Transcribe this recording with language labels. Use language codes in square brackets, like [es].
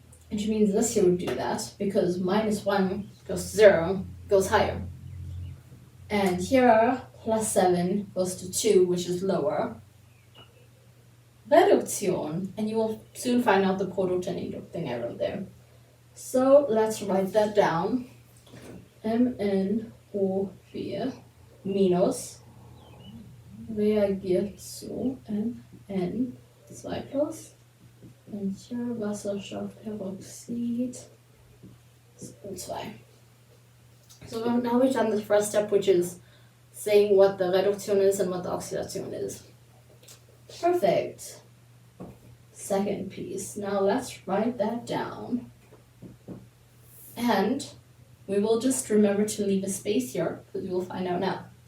[en] Which means this here would do that, because -1 goes to 0, goes higher. And here, +7 goes to 2, which is lower. Reduktion, and you will soon find out the Produkt and Edukt thing I wrote there. So let's write that down. [de] MnO4 minus reagiert zu Mn2 plus und hier Wasserstoffperoxid CO2. [en] So now we've done the first step, which is saying what the Reduktion is and what the oxidation is. Perfect. Second piece. Now let's write that down. And we will just remember to leave a space here, because we will find out now.